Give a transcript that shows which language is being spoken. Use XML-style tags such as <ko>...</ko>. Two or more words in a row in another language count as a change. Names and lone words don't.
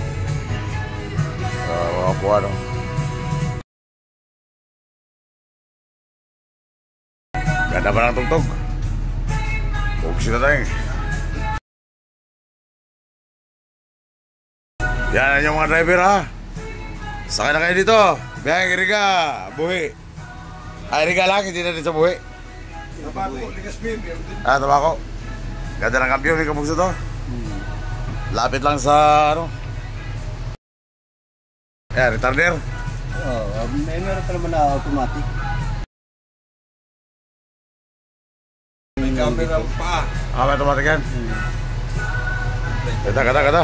<tl>Mga upuan, oh. Ganda pa ng tugtog. Bugsi na tayo. Yan yung mga driver, ha. Sakay na kayo dito. Biyang Iriga, Buhi. Iriga lang, hindi na din sa Buhi. Tabako, Ligaspin. Tabako. Ganda ng kampyo, may kabugso to. Lapit lang sa, ano. Ayan, retarder. Meron pa naman na automatic. May camera pa. May automatic yan. Kata.</tl>